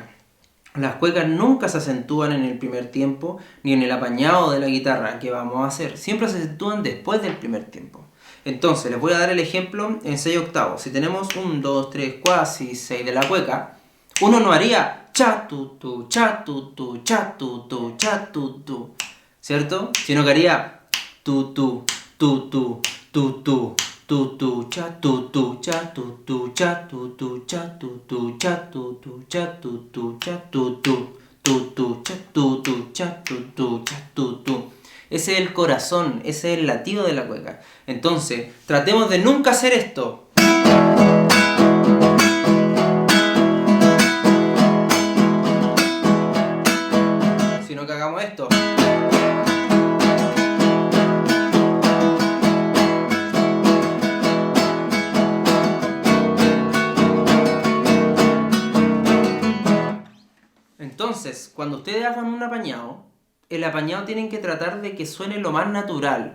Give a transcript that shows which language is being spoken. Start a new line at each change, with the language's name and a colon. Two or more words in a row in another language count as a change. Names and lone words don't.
Spanish: Las cuecas nunca se acentúan en el primer tiempo ni en el apañado de la guitarra que vamos a hacer. Siempre se acentúan después del primer tiempo. Entonces, les voy a dar el ejemplo en 6 octavos. Si tenemos 1, 2, 3, 4, 6 de la cueca, uno no haría cha tu tu, cha tu tu, cha tu tu, cha tu tu, ¿cierto? Sino que haría tu tu, tu tu, tu tu. Tu tu cha tu tu cha tu tu cha tu tu cha tu tu cha tu tu cha tu tu cha tu tu cha tu tu cha tu tu cha tu tu. Ese es el corazón, ese es el latido de la cueca. Entonces, tratemos de nunca hacer esto. Sino que hagamos esto. Entonces, cuando ustedes hagan un apañado, el apañado tienen que tratar de que suene lo más natural.